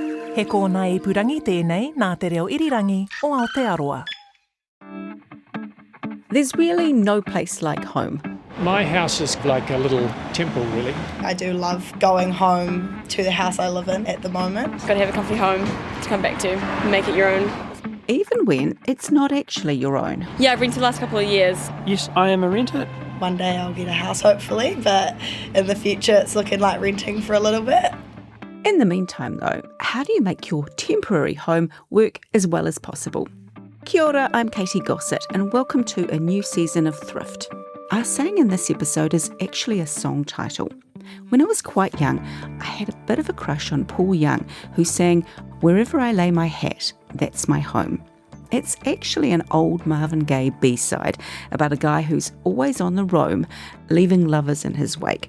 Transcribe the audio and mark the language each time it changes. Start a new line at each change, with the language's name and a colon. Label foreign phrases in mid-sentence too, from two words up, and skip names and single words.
Māori: He kōna ipurangi tēnei nā te reo irirangi o Aotearoa.
English: There's really no place like home. My house is like a little temple, really. I do love going home to the house I live in at the moment. Got to have a comfy home to come back to, make it your own. Even when it's not actually your own. Yeah, I've rented the last couple of years. Yes, I am a renter. One day I'll get a house, hopefully, but in the future it's looking like renting for a little bit. In the meantime, though, how do you make your temporary home work as well as possible?
Māori: Kia ora,
English: I'm Katy Gosset, and welcome to a new season of Thrift. Our saying in this episode is actually a song title. When I was quite young, I had a bit of a crush on Paul Young, who sang, "Wherever I lay my hat, that's my home." It's actually an old Marvin Gaye B-side about a guy who's always on the roam, leaving lovers in his wake.